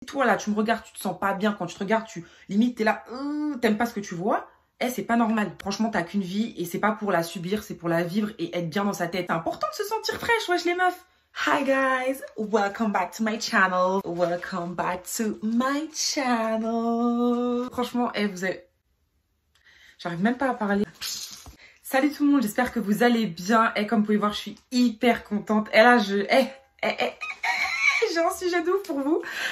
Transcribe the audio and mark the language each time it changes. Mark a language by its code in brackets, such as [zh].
[fr] Toi là, tu me regardes, tu te sens pas bien. Quand tu te regardes, limite, t'es là, t'aimes pas ce que tu vois. C'est pas normal. Franchement, t'as qu'une vie et c'est pas pour la subir, c'est pour la vivre et être bien dans sa tête. C'est important de se sentir fraîche, wesh les meufs. [en] Hi guys, welcome back to my channel. Welcome back to my channel. [fr] Franchement, vous avez... J'arrive même pas à parler. Salut tout le monde, j'espère que vous allez bien. Comme vous pouvez voir, je suis hyper contente. Là, j'ai un sujet de ouf pour vous.